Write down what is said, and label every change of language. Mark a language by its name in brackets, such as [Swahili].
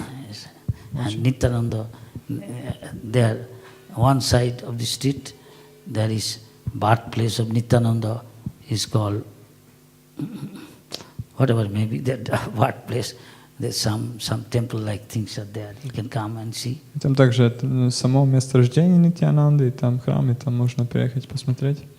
[English] Nice. And Nityananda, there, one side of the street, there is birthplace of Nityananda, is called, whatever may be that birthplace, there's some temple-like things are there. You can come and see. [Russian] И там также само место рождения Нитьянанды, и там храм, и там можно приехать посмотреть.